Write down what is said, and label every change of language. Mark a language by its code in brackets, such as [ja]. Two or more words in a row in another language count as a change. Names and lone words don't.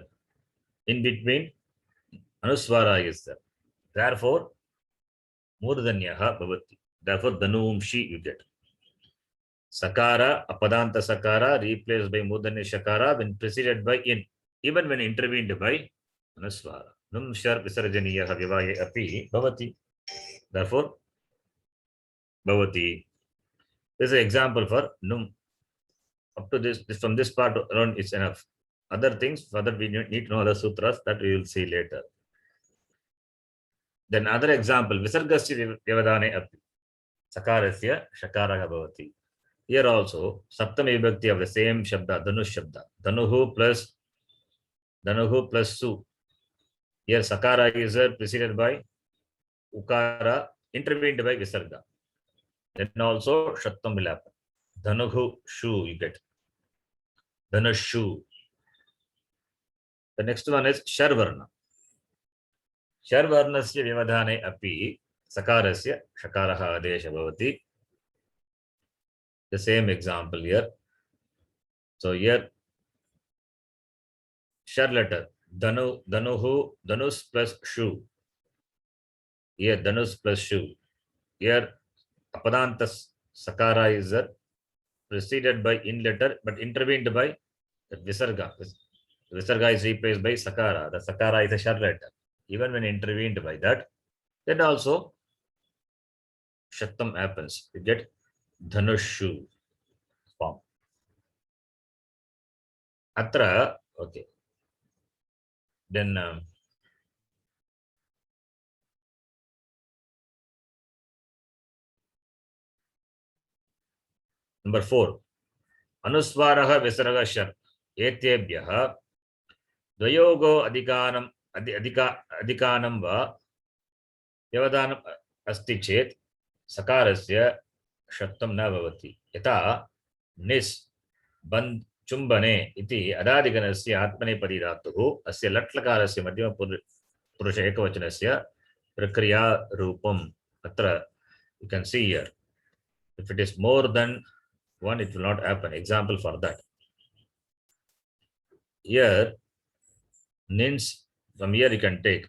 [en] In between anuswara is there. [sa] Therefore मूर्धन्यः भवति. [en] Therefore danum shi you get. Sakara, [sa] अपदान्त सकार [en] replaced by [sa] मूर्धन्य शकार [en] when preceded by in, even when intervened by anuswara. [sa] नुम् शर् विसर्जनीयः व्यवाये अपि भवति. Therefore bhavati. [en] This is an example for num. Up to this, from this part around is enough. Other things, further we need to know other sutras that we will see later. Then other example, [sa] विसर्गस्य व्यवधाने अपि सकारस्य शकारः भवति. [en] Here also, [sa] सप्तमी विभक्ति [en] of the same shabda, [sa] धनुष् शब्द. Dhanuhu plus su. [en] Here sakara is preceded by ukara, intervened by visarga. Then also shattam will happen. [sa] Dhanuhu shu [en] you get. [sa] Dhanushu. [en] The next one is sharvarna. [sa] शर्वर्णस्य व्यवधाने अपि सकारस्य शकारः आदेशः भवति. [en] The same example here. So here shar letter [sa] धनुः, धनुस् [en] plus shu. Here dhanus plus shu. Here [sa] अपदान्त सकार [en] is preceded by in letter but intervened by the visarga. Visarga is replaced by sakara. The sakara is a shar letter. Even when intervened by that, then also shattam happens. You get dhanushu form. Atra, okay. Then number 4. [sa] अनुस्वारः विसर्ग शर्। एतेभ्यः द्वयोः अधिकानां वा व्यवधानम् अस्ति चेत् सकारस्य षत्वं न भवति. यत निस् बन्द् चुम्बने इति अदादिगणस्य आत्मनेपदी धातुः अस्य लट्लकारस्य मध्यम पुरुष एकवचनस्य प्रक्रिया रूपम्. [en] Atra you can see here. If it is more than one, it will not happen. Example for that. Here, nins, from here you can take.